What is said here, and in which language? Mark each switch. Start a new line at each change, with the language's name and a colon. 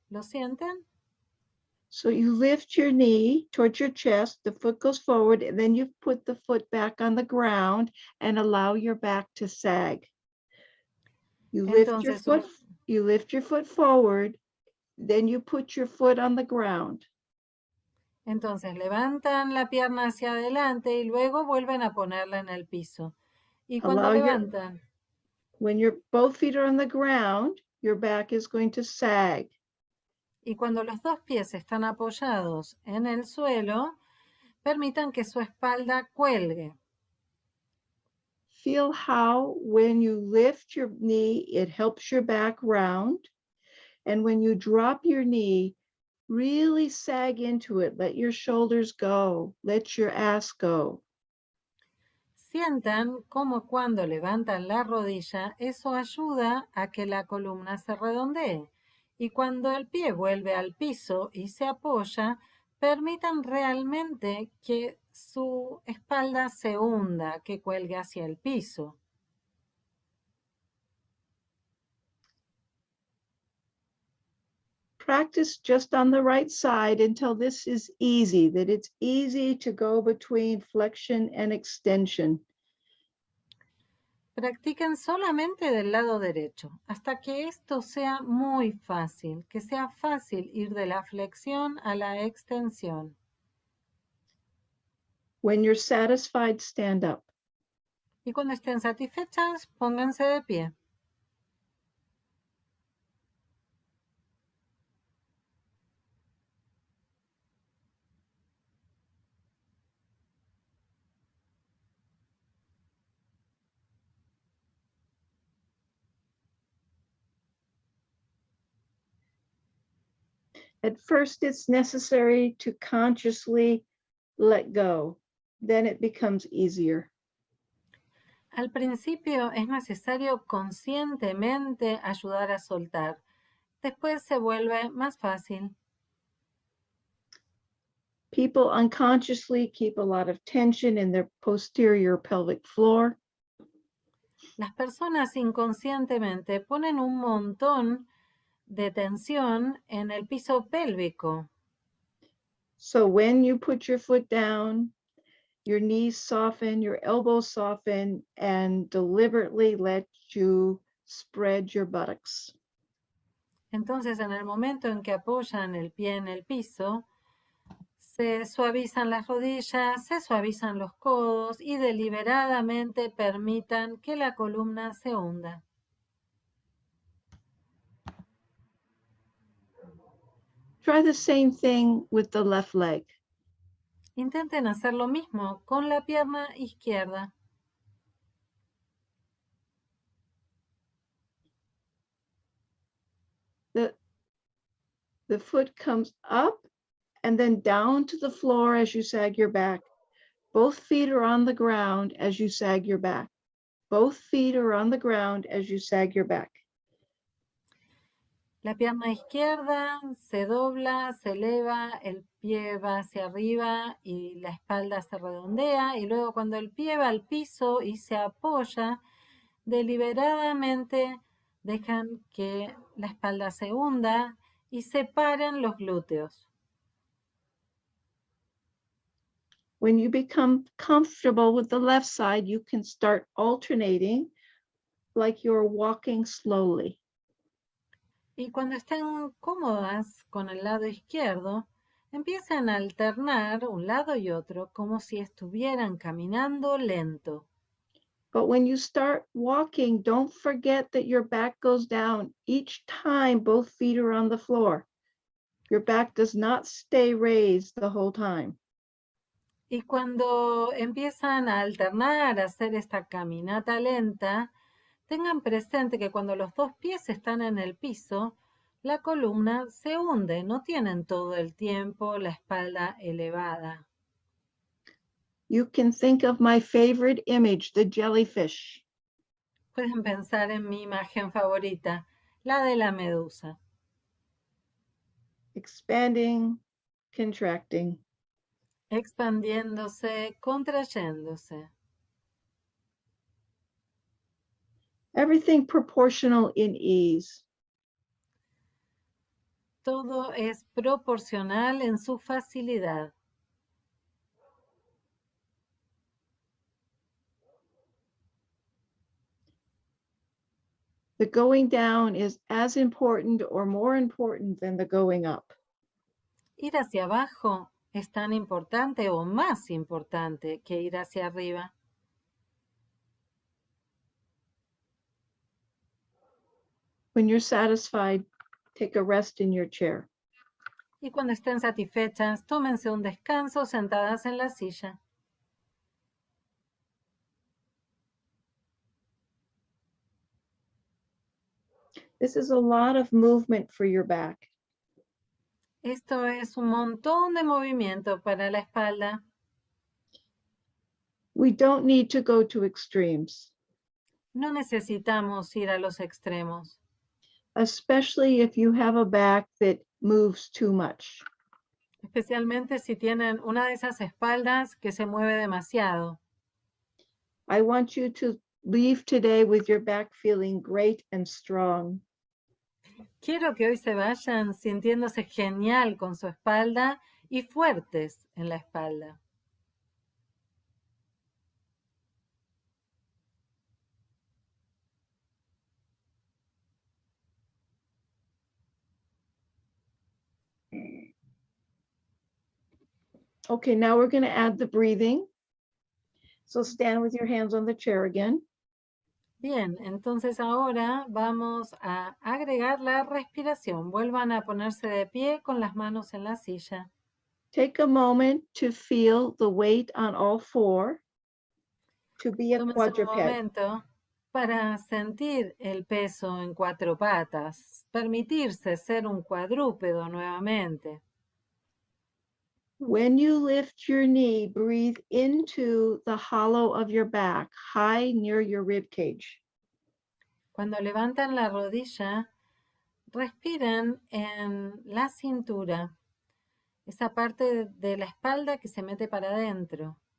Spanish: ¿Lo sienten?
English: So you lift your knee towards your chest, the foot goes forward, and then you put the foot back on the ground and allow your back to sag. You lift your foot forward, then you put your foot on the ground.
Spanish: Entonces levantan la pierna hacia adelante y luego vuelven a ponerla en el piso. Y cuando levantan,
English: when both feet are on the ground, your back is going to sag.
Spanish: Y cuando los dos pies están apoyados en el suelo, permitan que su espalda cuelgue.
English: Feel how when you lift your knee, it helps your back round. And when you drop your knee, really sag into it. Let your shoulders go. Let your ass go.
Spanish: Sientan cómo cuando levantan la rodilla, eso ayuda a que la columna se redondee. Y cuando el pie vuelve al piso y se apoya, permitan realmente que su espalda se hunda, que cuelgue hacia el piso.
English: Practice just on the right side until this is easy, that it's easy to go between flexion and extension.
Spanish: Practiquen solamente del lado derecho, hasta que esto sea muy fácil, que sea fácil ir de la flexión a la extensión.
English: When you're satisfied, stand up.
Spanish: Y cuando estén satisfechas, pónganse de pie.
English: At first, it's necessary to consciously let go. Then it becomes easier.
Spanish: Al principio es necesario conscientemente ayudar a soltar. Después se vuelve más fácil.
English: People unconsciously keep a lot of tension in their posterior pelvic floor.
Spanish: Las personas inconscientemente ponen un montón de tensión en el piso pélvico.
English: So when you put your foot down, your knees soften, your elbows soften, and deliberately let you spread your buttocks.
Spanish: Entonces, en el momento en que apoyan el pie en el piso, se suavizan las rodillas, se suavizan los codos y deliberadamente permitan que la columna se hunda.
English: Try the same thing with the left leg.
Spanish: Intenten hacer lo mismo con la pierna izquierda.
English: The foot comes up and then down to the floor as you sag your back. Both feet are on the ground as you sag your back. Both feet are on the ground as you sag your back.
Spanish: La pierna izquierda se dobla, se eleva, el pie va hacia arriba y la espalda se redondea. Y luego cuando el pie va al piso y se apoya, deliberadamente dejan que la espalda se hunda y separen los glúteos.
English: When you become comfortable with the left side, you can start alternating like you're walking slowly.
Spanish: Y cuando estén cómodas con el lado izquierdo, Empiecen a alternar un lado y otro como si estuvieran caminando lento.
English: But when you start walking, don't forget that your back goes down each time both feet are on the floor. Your back does not stay raised the whole time.
Spanish: Y cuando empiezan a alternar, a hacer esta caminata lenta, tengan presente que cuando los dos pies están en el piso, la columna se hunde, no tienen todo el tiempo la espalda elevada.
English: You can think of my favorite image, the jellyfish.
Spanish: Pueden pensar en mi imagen favorita, la de la medusa.
English: Expanding, contracting.
Spanish: Expandiéndose, contrayéndose.
English: Everything proportional in ease.
Spanish: Todo es proporcional en su facilidad.
English: The going down is as important or more important than the going up.
Spanish: Ir hacia abajo es tan importante o más importante que ir hacia arriba.
English: When you're satisfied, take a rest in your chair.
Spanish: Y cuando estén satisfechas, tómense un descanso sentadas en la silla.
English: This is a lot of movement for your back.
Spanish: Esto es un montón de movimiento para la espalda.
English: We don't need to go to extremes,
Spanish: No necesitamos ir a los extremos,
English: especially if you have a back that moves too much.
Spanish: especialmente si tienen una de esas espaldas que se mueve demasiado.
English: I want you to leave today with your back feeling great and strong.
Spanish: Quiero que hoy se vayan sintiéndose genial con su espalda y fuertes en la espalda.
English: Okay, now we're going to add the breathing. So stand with your hands on the chair again.
Spanish: Bien, entonces ahora vamos a agregar la respiración. Vuelvan a ponerse de pie con las manos en la silla.
English: Take a moment to feel the weight on all four, to be a
Spanish: Tómense un
English: quadruped.
Spanish: momento para sentir el peso en cuatro patas, permitirse ser un cuadrúpedo nuevamente.
English: When you lift your knee, breathe into the hollow of your back, high near your rib cage.
Spanish: Cuando levantan la rodilla, respiren en la cintura, esa parte de la espalda que se mete para adentro.